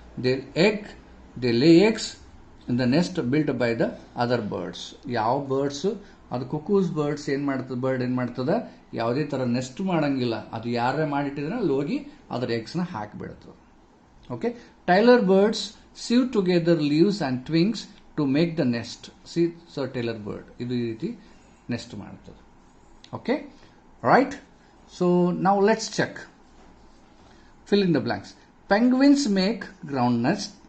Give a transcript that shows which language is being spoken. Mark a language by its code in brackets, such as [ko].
[en] They lay eggs in the nest built by the other birds. [kn] ಯಾವ birds ಅದು ಕುಕೂಸ್ birds ಏನ್ ಮಾಡ್ತದ, ಯಾವುದೇ ತರ ನೆಸ್ಟ್ ಮಾಡಂಗಿಲ್ಲ. ಅದು ಯಾರೇ ಮಾಡಿಟ್ಟಿದ್ರೆ ಅಲ್ಲಿ ಹೋಗಿ ಅದರ ಎಗ್ಸ್ನ ಹಾಕಿಬಿಡ್ತದೆ. [en] Okay, tailor birds sew together leaves and twigs to make the nest. See, so tailor bird [kn] idu ee riti nest ಮಾಡ್ತದೆ. [en] Okay, right? So now let's check. Fill in the blanks. Penguins make ground nest.